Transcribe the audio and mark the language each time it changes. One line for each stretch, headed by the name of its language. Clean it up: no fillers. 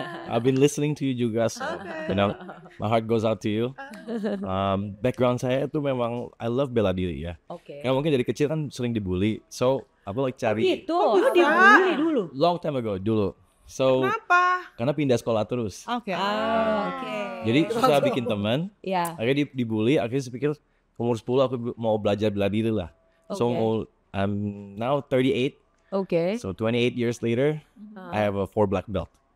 English: I've been listening to you juga. So, you know, my heart goes out to you.
Indonesian: Background saya itu memang
English: I love
Indonesian: bela diri ya. Oke. Karena mungkin dari kecil kan sering dibully. So aku like cari Gitu. Dulu dibully dulu.
English: long time ago dulu. So
Indonesian: Kenapa? karena pindah sekolah terus. Oke. Oke. Jadi susah bikin teman. Ya. Akhirnya dibully. Akhirnya saya pikir umur 10 aku mau belajar bela diri lah.
English: So I'm now 38.
Indonesian: Oke.
English: So 28 years later, I have a 4 black belt.